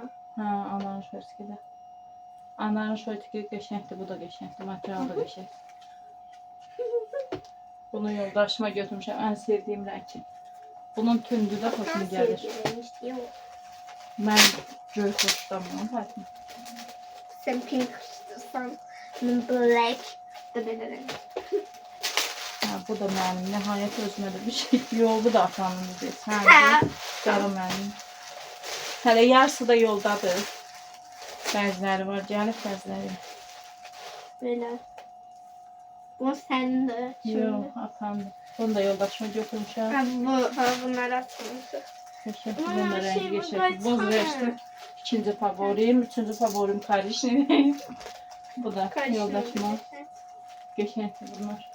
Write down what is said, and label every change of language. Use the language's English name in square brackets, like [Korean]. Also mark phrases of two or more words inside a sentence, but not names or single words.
[Azerbaijani] Hə, anarın şortiki də. Anarın şortiki qəşəngdir, bu da qəşəngdir. Material da qəşəng. Bunu yoldaşıma götürmüşəm. Ən sevdiyim rəng. Bunun tündü də xoşuma gəlir. Mən göy xoşlamıram, Fatimə. [Turkish] Sen pink istiyorsan. Ben black da bilirim. [Azerbaijani] Ha, bu da mənim. Nəhayət özümə də bir şey. Yox, bu da atanımdır. Hə, qara mənim. Hələ yarısı da yoldadır. Bəziləri var, gəlib bəziləri. [Turkish] Böyle. Bu senin de. [Azerbaijani] Yox, atandır. Bunu da yoldaşıma götürmüşəm. Bunları atmışım. Bunun da rəngi geçer. Boz reçti. İkinci favorim. [Turkish] Üçüncü favorim kardeşim. [Azerbaijani] Bu da yoldaşıma. Geçenli bunlar.